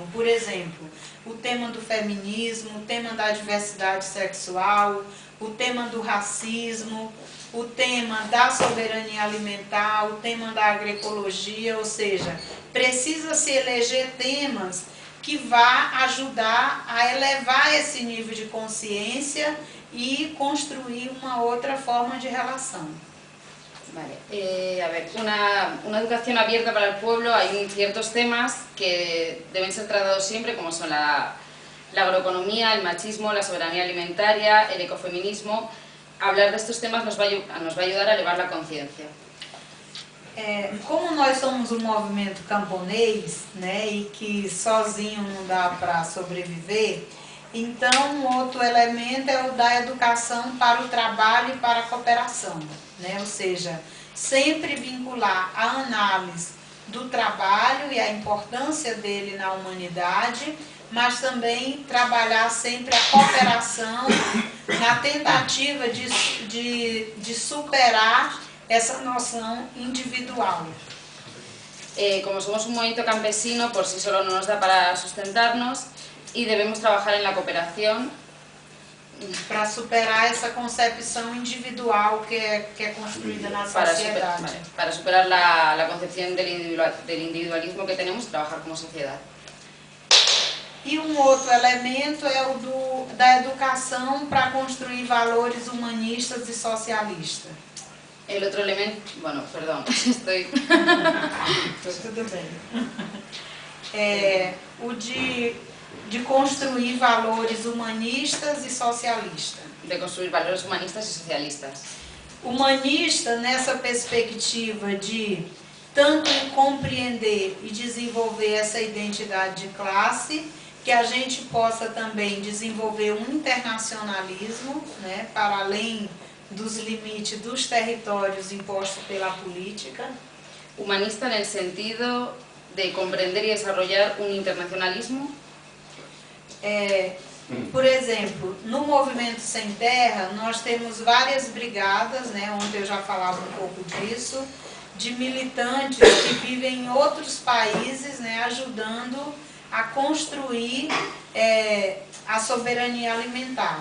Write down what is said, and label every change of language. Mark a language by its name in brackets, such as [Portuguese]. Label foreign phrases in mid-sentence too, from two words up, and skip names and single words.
[Portuguese] Por exemplo, o tema do feminismo, o tema da diversidade sexual, o tema do racismo, o tema da soberania alimentar, o tema da agroecologia, ou seja, precisa se eleger temas que vá ajudar a elevar esse nível de consciência e construir uma outra forma de relação. [Spanish] Vale. A ver, una educación abierta para el pueblo, hay ciertos temas que deben ser tratados siempre, como son la agroeconomía, el machismo, la soberanía alimentaria, el ecofeminismo. Hablar de estos temas nos va a ayudar a elevar la conciencia. [Portuguese] Como nós somos um movimento camponês, e que sozinho não dá para sobreviver, então um outro elemento é o da educação para o trabalho e para a cooperação, ou seja, sempre vincular a análise do trabalho e a importância dele na humanidade, mas também trabalhar sempre a cooperação na tentativa de superar essa noção individual. [Spanish] Como somos un movimiento campesino, por sí solo no nos da para sustentarnos y debemos trabajar en la cooperación [Portuguese] para superar essa concepção individual que é construída na sociedade. [Spanish] Para superar la concepción del individualismo que tenemos y trabajar como sociedad. [Portuguese] E um outro elemento é o da educação para construir valores humanistas e socialistas. [Spanish] El otro elemento, bueno, perdón, estoy... [Portuguese] Tudo bem. O de construir valores humanistas e socialistas. De construir valores humanistas e socialistas. Humanista nessa perspectiva de tanto compreender e desenvolver essa identidade de classe, que a gente possa também desenvolver um internacionalismo, para além dos limites dos territórios impostos pela política. [Spanish] Humanista en el sentido de comprender y desarrollar un internacionalismo. [Portuguese] Por exemplo, no Movimento Sem Terra, nós temos várias brigadas, onde eu já falava um pouco disso, de militantes que vivem em outros países, ajudando a construir a soberania alimentar.